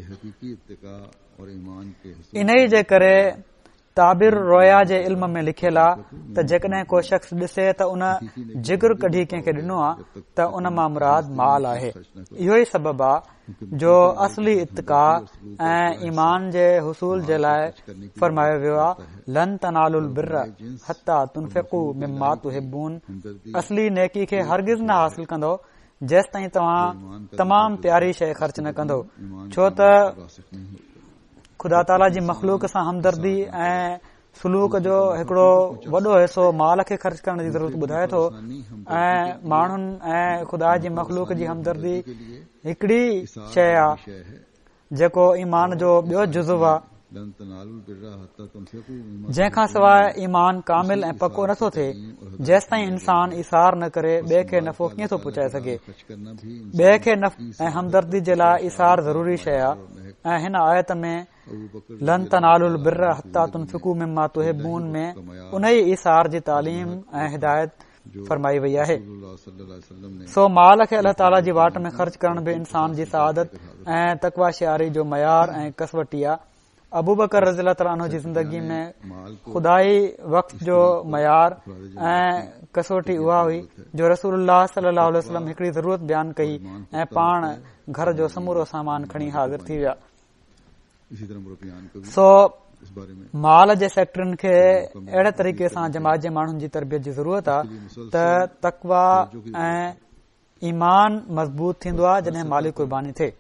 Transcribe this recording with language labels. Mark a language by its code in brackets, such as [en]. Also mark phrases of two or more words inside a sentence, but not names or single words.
[sd] इन ई जे करे ताबिर रोया जे इल्म में लिखियल आहे त जेकॾहिं को शख़्स ॾिसे त उन जिगर कढी कंहिंखे ॾिनो आहे त उन मां मुराद माल आहे। इहो ई सबबु आहे जो असली इत्तिका ऐं ईमान जे हुसूल जे लाइ फरमायो वियो आहे [ar] لن تنالوا البر حتى تنفقوا مما تحبون. [sd] असली नेकी खे हरगिज़ न हासिल कंदो जेसि ताईं तव्हां तमामु प्यारी शइ ख़र्च न कंदो। छो त ख़ुदा ताला जी मख़लूक सां हमदर्दी ऐं सलूक जो हिकिड़ो वॾो हिसो माल खे ख़र्च करण जी ज़रूरत ॿुधाए थो ऐं माण्हुनि ऐं ख़ुदा जी मख़लूक जी हमदर्दी हिकिड़ी शइ आहे जेको ईमान जो ॿियो जुज़्व आहे। जंहिंखां सवाइ ईमान कामिल ऐं पको नथो थिए जेसि ताईं इंसान इसार न करे ॿिए खे नफ़ो कीअं थो पहुचाए सघे। ॿिए खे ऐं हमदर्दी जे लाइ इसार ज़रूरी शइ आहे ऐं हिन आयत में [ar] لن تنالوا البر حتى تنفقوا مما تحبون [sd] में उन ई इसार जी तालीम ऐं हिदायत फरमाई वई आहे। सो माल खे अल्लाह ताला जी वाट में ख़र्च करण बि इंसान जी सआदत ऐं तक़वा शियारी जो मयार ऐं कसवटी आहे। अबू बकर [ar] رضي الله تعالى عنه [sd] जी ज़िंदगी में खुदाई वक़्त जो मयार ऐं कसोटी उहा हुई जो रसूलुल्लाह [ar] صلى الله عليه وسلم [sd] हिकिड़ी ज़रूरत बयानु कई ऐं पाण घर जो समूरो सामान खणी हाज़िर थी विया। सो माल जे सेक्टरनि खे अहिड़े तरीक़े सां जमात जे माण्हुनि जी तरबियत जी ज़रूरत आहे त तक़वा ऐं ईमान मज़बूत थींदो आहे जॾहिं माली क़ुर्बानी थिए।